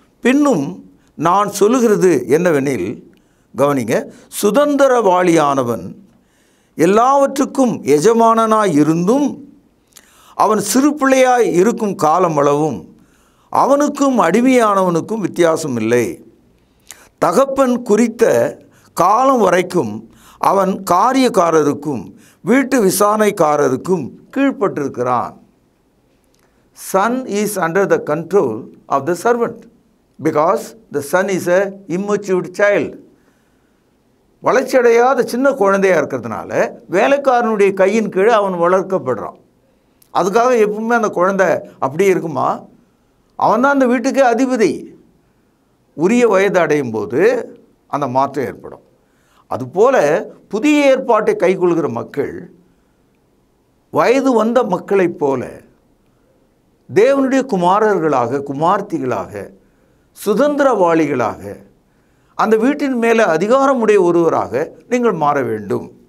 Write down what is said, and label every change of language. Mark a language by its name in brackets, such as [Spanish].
[Tamil] பின்னும் நான் சொல்லுகிறது என்னவெனில், கவனிங்க, சுதந்திரவாளியானவன் எல்லாவற்றுக்கும் எஜமானனாய் இருந்தும் அவன் சிறு பிள்ளையாய் இருக்கும் காலமளவும் அவனுக்கும் அடிமையானவனுக்கும் வித்தியாசம் இல்லை. தகப்பன் குறித்த காலம் வரைக்கும் அவன் காரியக்காரருக்கும் வீட்டு விசாரணைக்காரருக்கும் கீழ்ப்பட்டிருக்கிறான். [English] Son is under the control of the servant because the son is a immature child. [Tamil] வளர்ச்சியடையாத சின்ன குழந்தையாக இருக்கிறதுனால வேலைக்காரனுடைய கையின் கீழே அவன் வளர்க்கப்படுறான். அதுக்காக எப்பவுமே அந்த குழந்தை அப்படியே இருக்குமா? அவன் தான் அந்த வீட்டுக்கு அதிபதி. உரிய வயது அடையும் போது அந்த மாற்றம் ஏற்படும். அதுபோல புதிய ஏற்பாட்டை கைக்கொள்கிற மக்கள் வயது வந்த மக்களைப் போல தேவனுடைய குமாரர்களாக, குமார்த்திகளாக, சுதந்திரவாளிகளாக, அந்த வீட்டின் மேலே அதிகாரமுடைய ஒருவராக நீங்கள் மாற வேண்டும்.